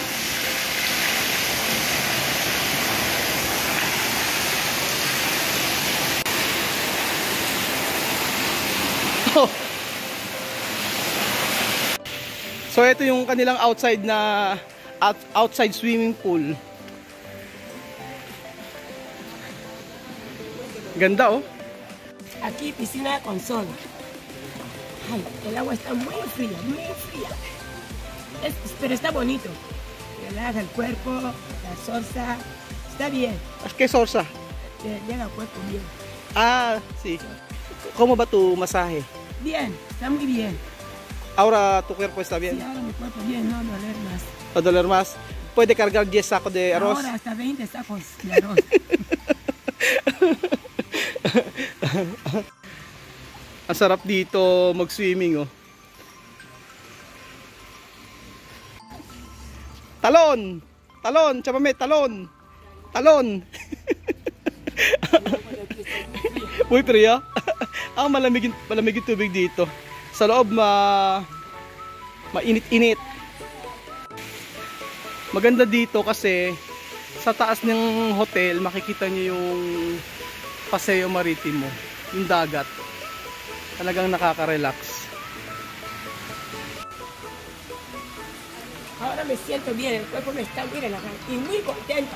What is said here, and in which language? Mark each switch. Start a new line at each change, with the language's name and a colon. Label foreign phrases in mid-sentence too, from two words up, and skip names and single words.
Filipino: Oh. So ito yung kanilang outside na outside
English: swimming pool.
Filipino: Ganda oh.
Spanish: Aquí piscina con sol. Ay, el agua está muy fría, muy fría. Pero está bonito. Relaja el cuerpo, la salsa. Está bien. ¿Qué sorsa? Llega al cuerpo bien. Ah, sí. ¿Cómo va tu masaje? Bien, está muy bien. Ahora tu cuerpo está bien. Sí, ahora mi cuerpo bien, no doler más. ¿O doler más? ¿Puede cargar 10 sacos de arroz? Ahora hasta 20 sacos de arroz.
Filipino: Ang sarap dito mag-swimming oh. Talon! Talon! Chamame, talon! Talon! Uy, priya. Malamig yung tubig dito. Sa loob mainit-init. Maganda dito kasi sa taas ng hotel makikita niyo yung Paseo Maritimo, yung dagat. Talagang nakaka-relax.
Spanish: Ahora me siento bien, el cuerpo me está muy relajado y muy contenta.